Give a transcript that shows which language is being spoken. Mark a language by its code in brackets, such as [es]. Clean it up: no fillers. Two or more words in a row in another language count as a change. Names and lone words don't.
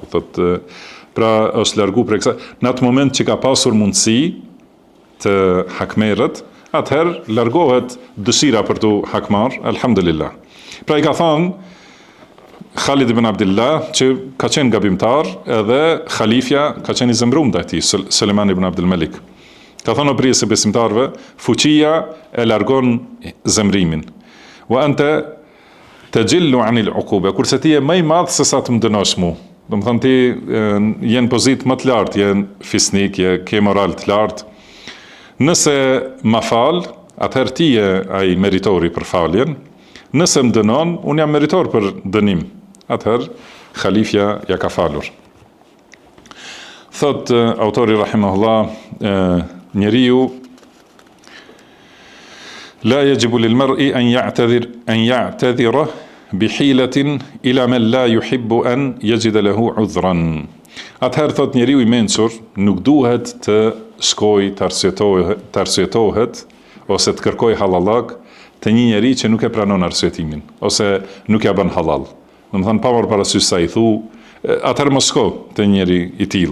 [sq] Thotë, pra është largu për kësaj. Në atë moment që ka pasur mundësi të hakmerret, atëherë largohet dëshira për të hakmar, alhamdulillah. Pra i ka thonë Khalid ibn Abdullah që ka qenë gabimtar, edhe khalifja ka qenë i zemrum ndaj tij, Sulejman ibn Abdul Malik. Ka thonë o prije se besimtarve, fuqia e largon zemrimin. [ar] وأنت تجل عن العقوبة, [sq] kurse ti je më i madh se sa të më dënosh mua. Do të thonë ti je në pozitë më të lartë, je fisnik, je ke moral të lartë. Nëse ma fal, atëherë ti je ai meritori për faljen. Nëse më dënon, unë jam meritor për dënim. Atëherë khalifja ja ka falur. Thot autori rahimahullah, njeriu [ar] لا يجب للمرء أن يعتذر بحيلة إلى من لا يحب أن يجد له عذرا. [sq] Atëherë thot njeriu I mençur nuk duhet të shkoj të arsyetohet ose të kërkoj halallak të një njeri që nuk e pranon arsyetimin ose nuk ja bën halal. Domethënë pa marrë parasysh sa I thu, atëherë mos shko te njeri I tillë.